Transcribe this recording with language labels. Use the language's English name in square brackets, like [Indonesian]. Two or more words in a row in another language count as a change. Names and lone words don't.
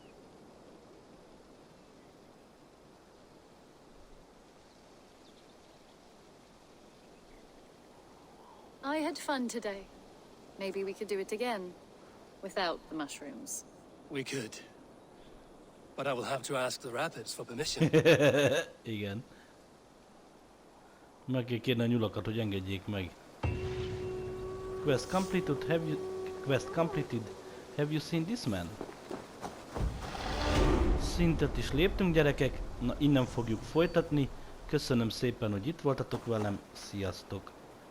[English] I had fun today. Maybe we could do it again. Without the mushrooms. We could. But I will have to ask the rabbits for permission. [Hungarian] Igen. Meg kell kérni a nyulakat, hogy engedjék meg. [English] Quest completed. Have you seen this man? [Hungarian] Szintet is léptünk, gyerekek. Na, innen fogjuk folytatni. Köszönöm szépen, hogy itt voltatok velem. Sziasztok!